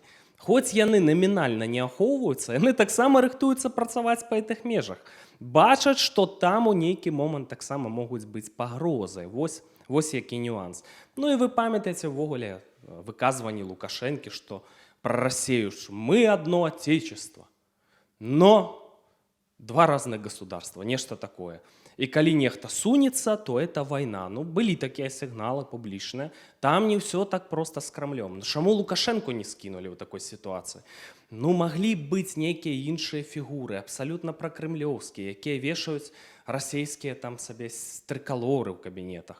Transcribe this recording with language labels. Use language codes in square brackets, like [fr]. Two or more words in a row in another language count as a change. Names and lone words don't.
[be] Хоць яны намінальна не ахоўваюцца, яны таксама рыхтуюцца працаваць па гэтых межах. Бачаць, што там у нейкі момант таксама могуць быць пагрозай. Вось які нюанс. І вы памятаеце ўвогуле выказванні Лукашэнкі, што пра Расію ж мы [ru] одно отечество. Но два разных государства, [be] нешта такое. І калі нехта сунецца, то это вайна. Былі такія сігналы публічныя. Там не ўсё так проста з Крамлём. Чаму Лукашэнку не скінулі ў такой сітуацыі? Маглі быць нейкія іншыя фігуры, абсалютна пракрэмлёўскія, якія вешаюць расійскія там сабе трыкалоры ў кабінетах.